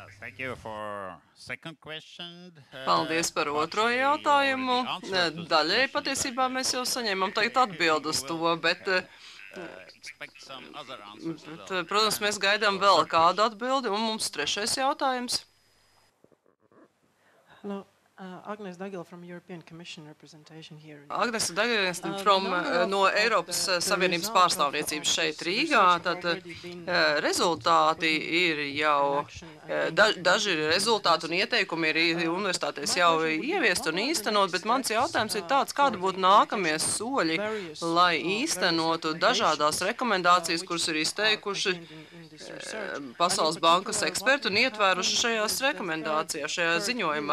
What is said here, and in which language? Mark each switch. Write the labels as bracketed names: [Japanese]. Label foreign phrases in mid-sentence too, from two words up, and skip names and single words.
[Latvian] Paldies! Paldies par otro jautājumu. Daļai patiesībā mēs jau saņēmām tagad atbildi uz to, bet, protams, mēs gaidām vēl kādu atbildi, un mums trešais jautājums. [English] Hello. Agnes Dagila from European Commission representation here. [Latvian] Agnes Dagila no Eiropas Savienības pārstāvniecības šeit Rīgā. Tad rezultāti ir jau, daži rezultāti un ieteikumi ir universitātēs jau ieviest un īstenot, bet mans jautājums ir tāds, kāda būtu nākamie soļi, lai īstenotu dažādās rekomendācijas, kuras ir izteikuši Pasaules Bankas eksperti un ietvēruši šajās rekomendācijās, šajā ziņojumā.